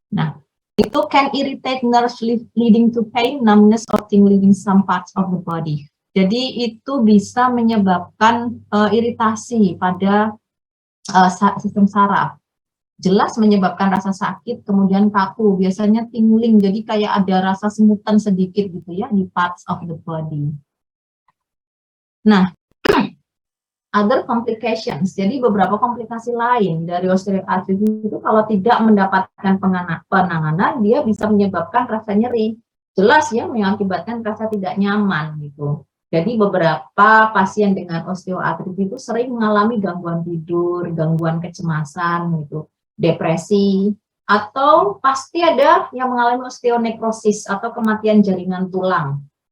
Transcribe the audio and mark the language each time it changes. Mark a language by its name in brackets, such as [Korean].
[English] Nah, itu can irritate nerves leading to pain, numbness, or tingling in some parts of the body. [Indonesian] Jadi itu bisa menyebabkan iritasi pada sistem saraf. Jelas menyebabkan rasa sakit, kemudian kaku, biasanya tingling, jadi kayak ada rasa semutan sedikit gitu ya di [English] parts of the body. Nah, other complications. [Indonesian] Jadi beberapa komplikasi lain dari osteoartritis itu kalau tidak mendapatkan penanganan, dia bisa menyebabkan rasa nyeri. Jelas ya, mengakibatkan rasa tidak nyaman gitu. Jadi beberapa pasien dengan osteoartritis itu sering mengalami gangguan tidur, gangguan kecemasan gitu, depresi, atau pasti ada yang mengalami osteonekrosis atau kematian jaringan tulang.